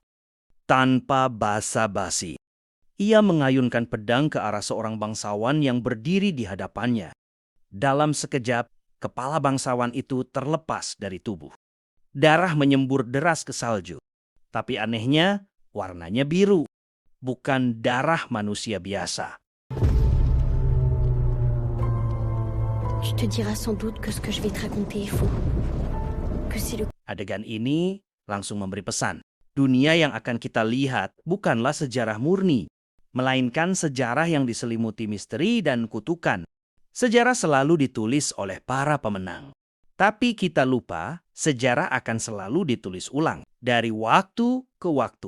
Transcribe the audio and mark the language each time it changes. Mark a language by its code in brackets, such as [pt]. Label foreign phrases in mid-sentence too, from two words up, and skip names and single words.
[id] Tanpa basa-basi, ia mengayunkan pedang ke arah seorang bangsawan yang berdiri di hadapannya. Dalam sekejap, kepala bangsawan itu terlepas dari tubuh. Darah menyembur deras ke salju. Tapi anehnya, warnanya biru. Bukan darah manusia biasa. [fr] Tu te diras sans doute que ce que je vais te raconter est faux. Que c'est le... [id] Adegan ini langsung memberi pesan. Dunia yang akan kita lihat bukanlah sejarah murni, melainkan sejarah yang diselimuti misteri dan kutukan. Sejarah selalu ditulis oleh para pemenang. Tapi kita lupa, sejarah akan selalu ditulis ulang dari waktu ke waktu.